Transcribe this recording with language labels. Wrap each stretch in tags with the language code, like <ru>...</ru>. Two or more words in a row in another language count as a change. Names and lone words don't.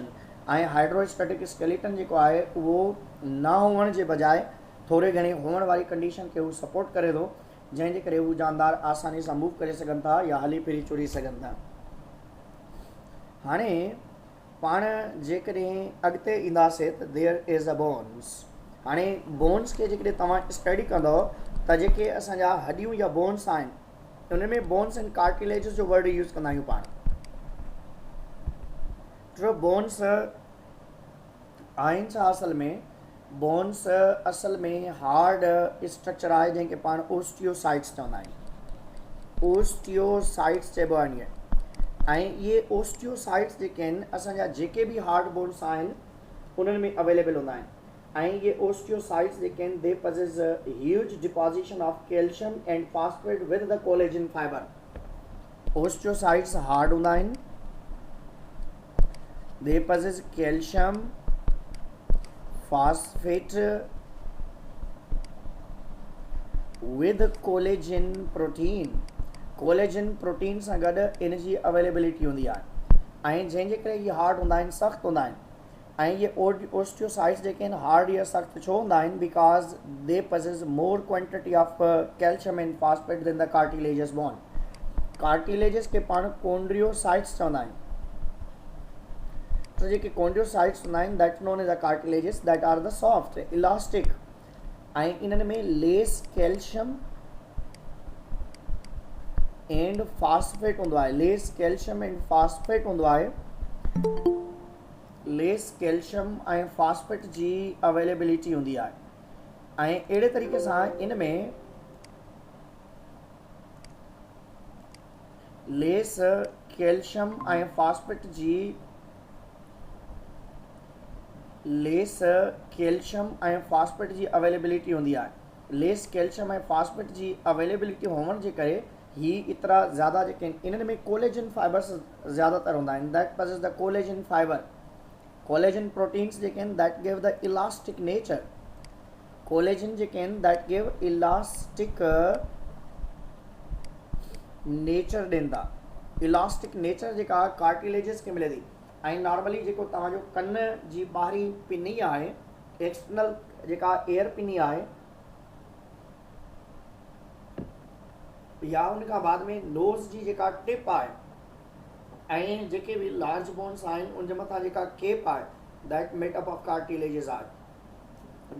<sd>ऐं</sd> <en>hydrostatic skeleton</en> <sd>जेको आहे उहो न हुअण जे बजाय थोरे घणी हुअण वारी कंडीशन खे उहो सपोर्ट करे थो, जंहिंजे करे उहे जानदार आसानी सां मूव करे सघनि था या हली फिरी चुरी सघनि था। हाणे पाण जेकॾहिं अॻिते ईंदासीं त</sd> <en>there is a bones.</en> <sd>हाणे बोन्स खे जेकॾहिं तव्हां स्टडी कंदव त जेके असांजा हॾियूं या बोन्स आहिनि उन में</sd> <en>bones and cartilages</en> <sd>जो वर्ड यूज़ कंदा आहियूं पाण। टियों बोन्स आहिनि छा असल में? बोन्स असल में</sd> <en>hard structure</en> <sd>आहे जंहिंखे पाण ओस्टियोसाइट्स चवंदा आहियूं। ओस्टियोसाइट्स चइबो आहे इहे। ऐं इहे ओस्टियोसाइट्स जेके आहिनि असांजा जेके बि</sd> <en>hard bones</en> <sd>आहिनि उन्हनि में अवेलेबल हूंदा आहिनि। ऐं इहे ओस्टियोसाइट्स जेके आहिनि</sd> <en>they possess huge deposition of calcium and phosphate with the collagen fibre.</en> <sd>ओस्टियोसाइट्स हार्ड हूंदा आहिनि।</sd> <en>they possess calcium, phosphate with collagen protein. collagen protein</en> <sd>सां गॾु इन जी अवेलेबिलिटी हूंदी आहे ऐं जंहिंजे करे इहे हार्ड हूंदा आहिनि, सख़्तु हूंदा आहिनि। ऐं इहे ओस्टियोसाइट्स जेके आहिनि हार्ड या सख़्तु छो हूंदा आहिनि?</sd> <en>because they possess more quantity of calcium and phosphate than the cartilaginous bone.</en> <sd>कार्टिलेजियस के पाण कोंड्रियोसाइट्स चवंदा आहिनि। तो जेके कोंड्रियोसाइट्स हूंदा आहिनि</sd> <en>that known as a cartilaginous that are the soft elastic</en> <sd>ऐं इन्हनि में</sd> <en>less calcium and phosphate</en> <sd>हूंदो आहे।</sd> <en>less calcium and phosphate</en> <sd>हूंदो आहे।</sd> <en>less calcium</en> <sd>ऐं फॉस्फेट जी अवेलेबिलिटी हूंदी आहे ऐं अहिड़े तरीक़े सां इन में</sd> <en>less calcium</en> <sd>ऐं फॉस्फेट जी अवेलेबिलिटी हूंदी आहे।</sd> <en>less calcium</en> <sd>ऐं फॉस्फेट जी अवेलेबिलिटी हुअण जे करे ही एतिरा ज़्यादा जेके आहिनि इन्हनि में</sd> <en>collagen fibres</en> <sd>ज़्यादातर हूंदा आहिनि।</sd> <en>that possess the collagen fibre. Collagen proteins</en> <sd>जेके आहिनि</sd> <en>that give the elastic nature.</en> <sd>कोलेजन जेके आहिनि</sd> <en>that give elastic nature</en> <sd>ॾियनि था।</sd> <en>elastic nature</en> <sd>जेका कार्टिलेजियस खे मिले थी ऐं नॉर्मली जेको तव्हांजो कन जी ॿाहिरी पिनी आहे, एक्सटर्नल जेका एयर पिनी आहे या उन खां बाद में नोज़ जी जेका टिप आहे ऐं जेके बि</sd> <en>large bones</en> <sd>आहिनि उन जे मथां जेका केप आहे</sd> <en>that makeup of cartilaginous</en> <sd>आहे।</sd>